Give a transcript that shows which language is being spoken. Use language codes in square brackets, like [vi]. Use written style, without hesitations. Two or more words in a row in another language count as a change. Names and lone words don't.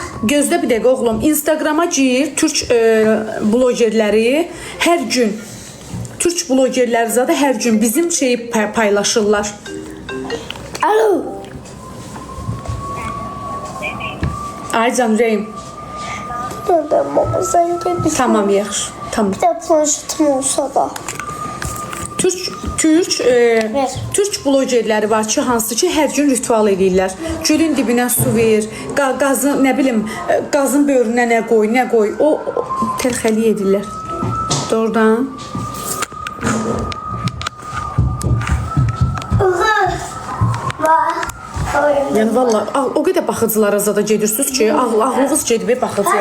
[az] Gözdə bir dəqiqə oğlum, Instagrama gir, türk blogerləri hər gün, türk blogerləri zadə hər gün bizim şeyi paylaşırlar. Alo. Ay can ürəyim. [tr] Nereden baba sen gelirsin? [az] Tamam yaxşı, tamam. [tr] Bir de planşetim olsa da. [az] Türk blogerləri var ki, hansı ki hər gün ritual edirlər. Gölün dibinə su ver, qazın, nə bilim, qazın böyrünə nə qoy. O tərxəli edirlər. Doğrudan. Yəni valla o qədər baxıcılara zada gedirsiniz ki, ağlınız gedib baxıcıya.